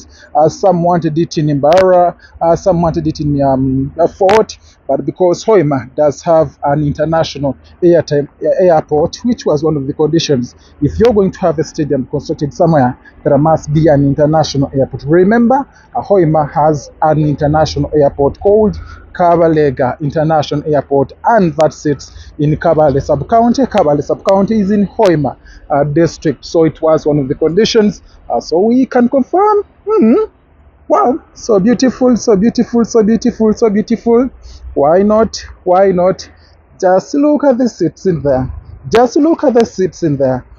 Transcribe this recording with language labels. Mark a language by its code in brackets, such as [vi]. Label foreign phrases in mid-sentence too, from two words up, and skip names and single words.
[en] Some wanted it in Imbara, some wanted it in Fort, but because Hoima does have an international airport, which was one of the conditions. If you're going to have a stadium constructed somewhere, there must be an international airport. Remember, Hoima has an international airport called Kabalega International Airport, and that sits in Kabale sub-county. Kabale sub-county is in Hoima district, so it was one of the conditions. So we can confirm. Wow, so beautiful, so beautiful, so beautiful, so beautiful. Why not? Why not? Just look at the seats in there. Just look at the seats in there.